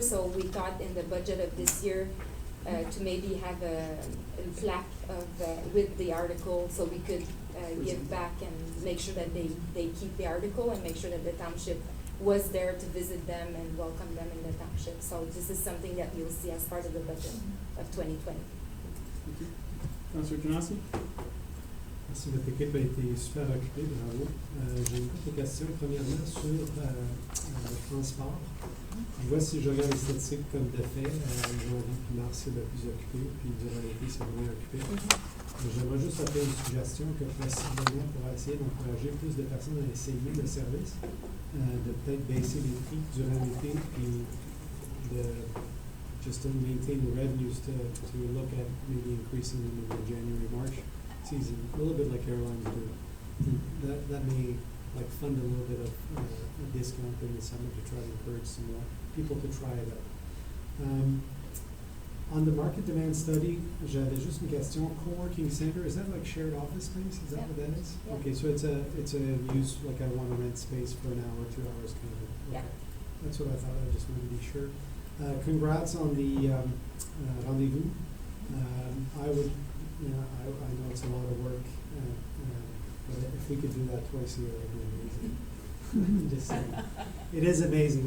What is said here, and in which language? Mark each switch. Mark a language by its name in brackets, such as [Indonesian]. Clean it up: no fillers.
[English] So we thought in the budget of this year to maybe have a plaque with the article, so we could give back and make sure that they keep the article and make sure that the township was there to visit them and welcome them in the township. So this is something that you'll see as part of the budget of 2020. Thank you. Councilor Canasi? [French] Merci, votre équipe a été super occupée, bravo. J'ai une couple de questions. Premièrement, sur le transport. Je vois si je regarde les statistiques comme de fait, janvier puis mars, c'est le plus occupé, puis durant l'été, c'est le moins occupé. J'aimerais juste faire une suggestion que possiblement pour essayer d'encourager plus de personnes à essayer le service, de peut-être baisser les prix durant l'été, puis de [English] just to maintain the revenues to look at maybe increasing them in the January-March season, a little bit like airlines do. That may fund a little bit of a discount in the summer to try to encourage some more people to try it out. On the market demand study, [French] j'avais juste une question. [English] Co-working center, is that like shared office space? Is that what that is? Yeah. Okay, so it's a use, like I want to rent space for an hour, 2 hours kind of. Okay. Yeah. That's what I thought. I just wanted to be sure. Congrats on the rendezvous. I would, I know it's a lot of work, but if we could do that twice a year, it would be amazing. Just saying. It is amazing.